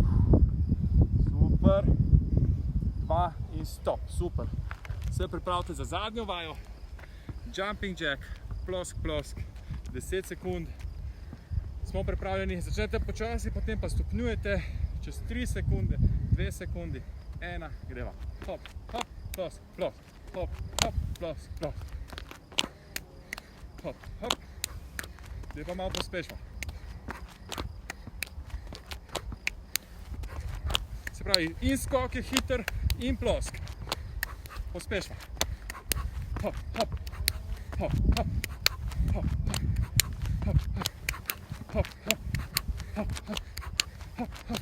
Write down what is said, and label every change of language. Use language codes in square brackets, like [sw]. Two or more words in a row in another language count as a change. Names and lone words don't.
[sl] Super. 2 in stop, super. Se pripravite za zadnjo vajo. [en] Jumping jack, [sl] plosk, plosk, 10 sekund. Smo pripravljeni, začnete počasi, potem pa stopnjujete. Čez 3 sekunde, 2 sekundi, 1, greva. Hop, hop, plosk, plosk, hop, hop, plosk, plosk. Hop, hop. Zdaj pa malo pospešimo. Se pravi, in skok je hiter, in plosk. Pospešimo. Hop, hop, hop, hop, hop, hop, hop, hop, hop, hop, hop, hop, hop.